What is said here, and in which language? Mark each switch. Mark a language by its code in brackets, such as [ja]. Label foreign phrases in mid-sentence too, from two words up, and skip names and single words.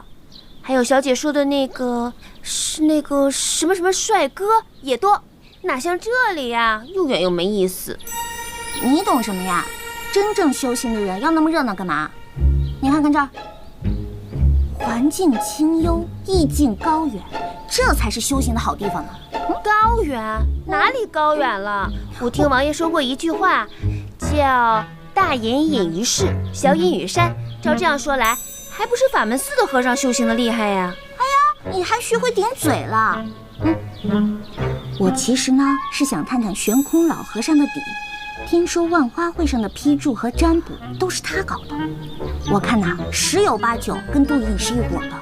[zh] 還有小姐說的那個什麼帥哥也多，哪像這裡呀，又遠又沒意思。你懂什麼呀？真正修行的人要那麼熱鬧幹嘛？你看看這儿，環境清幽，意境高遠，這才是修行的好地方呢。高遠？哪裡高遠了？我聽王爺說過一句話，叫大隱隱於市，小隱於山。照這樣說來，還不是法門寺的和尚修行的厲害呀？哎呀，你還学会顶嘴了。我其實呢是想探探悬空老和尚的底。听說萬花會上的批注和占卜都是他搞的，我看呐，10有8九跟杜隐是一夥的。